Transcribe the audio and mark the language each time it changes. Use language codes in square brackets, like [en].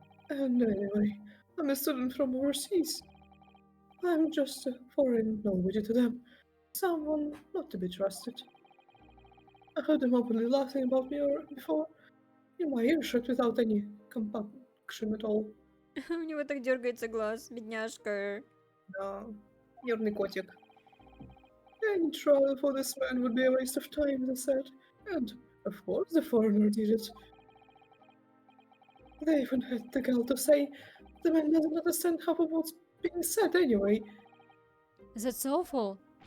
[en] And anyway, I'm a student from overseas. I'm just a foreign nobody to them. Someone not to be trusted. I heard them openly laughing about me before, in my earshot without any compunction at all. [ru] У него так дергается глаз, бедняжка. Да. Нервный котик. [en] Any trial for this man would be a waste of time, they said. And, of course, the foreigner did it. They even had the gall to say the man doesn't understand half of what's being said anyway. That's awful.